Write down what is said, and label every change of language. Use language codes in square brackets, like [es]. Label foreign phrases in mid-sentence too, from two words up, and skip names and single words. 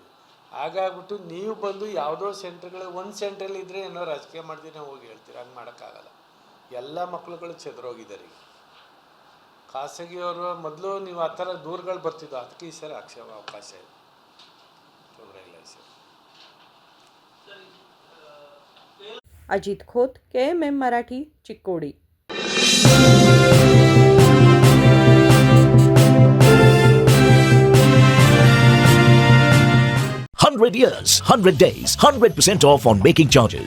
[kn] ಹಾಗಾಗ್ಬಿಟ್ಟು ನೀವು ಬಂದು ಯಾವುದೋ ಸೆಂಟ್ರ್ಗಳು ಒಂದು ಸೆಂಟ್ರಲ್ಲಿ ಇದ್ದರೆ ಏನೋ ರಾಜಕೀಯ ಮಾಡ್ತೀನಿ ಹೋಗಿ ಹೇಳ್ತೀರ, ಹಂಗೆ ಮಾಡೋಕ್ಕಾಗಲ್ಲ. ಎಲ್ಲ ಮಕ್ಕಳುಗಳು ಚೆದರೋಗಿದ್ದಾರೆ ಈಗ. ಖಾಸಗಿಯವರು ಮೊದಲು ನೀವು ಆ ಥರ ದೂರುಗಳು ಬರ್ತಿದ್ದು, ಅದಕ್ಕೆ ಈ ಸರಿ ಅವಕಾಶ ಇದೆ, ತೊಂದರೆ ಇಲ್ಲ ಈ ಸರಿ. [mr] अजित खोत, KMM मराठी, चिक्कोडी. [en] 100 years, 100 days, 100% off on making charges.